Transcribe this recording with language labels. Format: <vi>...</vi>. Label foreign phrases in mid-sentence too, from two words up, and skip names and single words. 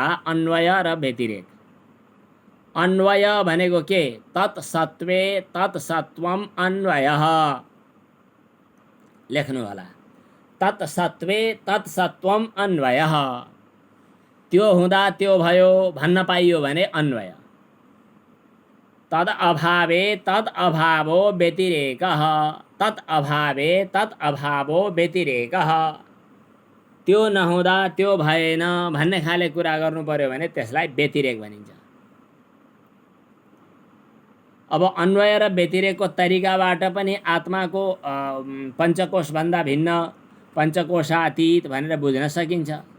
<ne>अन्वय र व्यतिरेक। अन्वय भनेको के?</ne> <sa>तत्सत्वे तत्सत्वम अन्वयः।</sa> <ne>लेख्नु होला,</ne> <sa>तत्सत्वे तत्सत्वम अन्वयः।</sa> <ne>त्यो हुँदा त्यो भयो भन्न पाइयो भने अन्वय।</ne> <sa>तद अभावे तद अभावो व्यतिरेकः, तद अभावे तद अभावो व्यतिरेकः।</sa> <ne>त्यो नहुँदा त्यो भएन भन्ने खाले कुरा गर्नु पर्यो भने त्यसलाई व्यतिरेक भनिन्छ। अब अन्वय र व्यतिरेकको तरिकाबाट पनि आत्माको पञ्चकोशभन्दा भिन्न, पञ्चकोशातीत भनेर बुझ्न सकिन्छ।</ne>